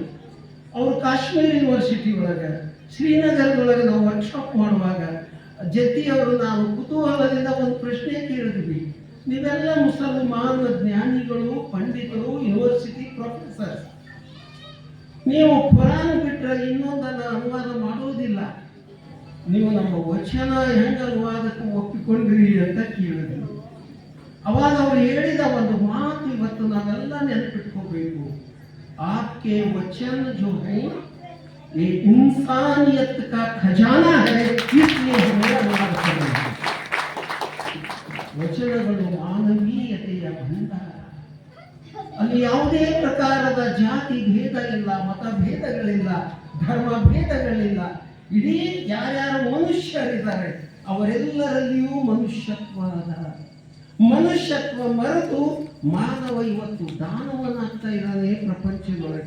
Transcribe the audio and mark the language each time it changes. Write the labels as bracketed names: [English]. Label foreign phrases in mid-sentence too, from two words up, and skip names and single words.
[Kannada] ಅವರು ಕಾಶ್ಮೀರ್ ಯೂನಿವರ್ಸಿಟಿ ಒಳಗೆ ಶ್ರೀನಗರದೊಳಗೆ ನಾವು ವರ್ಕ್ಶಾಪ್ ಮಾಡುವಾಗ ಜತಿಯವರು ನಾನು ಕುತೂಹಲದಿಂದ ಒಂದು ಪ್ರಶ್ನೆ ಕೇಳಿದ್ವಿ, ನೀವೆಲ್ಲ ಮುಸಲ್ಮಾನ ಜ್ಞಾನಿಗಳು, ಪಂಡಿತರು, [English] university professor, [Kannada] ನೀವು ಕುರಾನ್ ಬಿಟ್ಟರೆ ಇನ್ನೊಂದನ್ನು ಅನುವಾದ ಮಾಡುವುದಿಲ್ಲ, ನೀವು ನಮ್ಮ ವಚನ ಹೆಂಗೆ ಅನುವಾದಕ್ಕೆ ಒಪ್ಪಿಕೊಂಡ್ರಿ ಅಂತ ಕೇಳಿದ್ರು. ಅವಾಗ ಅವರು ಹೇಳಿದ ಒಂದು ಮಾತು ಇವತ್ತು ನಾವೆಲ್ಲ ನೆನಪಿಟ್ಕೋಬೇಕು, [Hindi] आपके वचन जो है ये इंसानियत का खजाना है, इसलिए हमें अनुवाद करना है. [Kannada] ವಚನಗಳು ಮಾನವೀಯತೆಯ ಭಂಡಾರ. ಅಲ್ಲಿ ಯಾವುದೇ ಪ್ರಕಾರದ ಜಾತಿ ಭೇದ ಇಲ್ಲ, ಮತ ಭೇದಗಳಿಲ್ಲ, ಧರ್ಮ ಭೇದಗಳಿಲ್ಲ. ಇಡೀ ಯಾರ್ಯಾರು ಮನುಷ್ಯರಿದ್ದಾರೆ ಅವರೆಲ್ಲರಲ್ಲಿಯೂ ಮನುಷ್ಯತ್ವ ಮರೆತು ಮಾನವ ಇವತ್ತು ದಾನವನಾಗ್ತಾ ಇದ್ದಾನೆ ಪ್ರಪಂಚದೊಳಗೆ.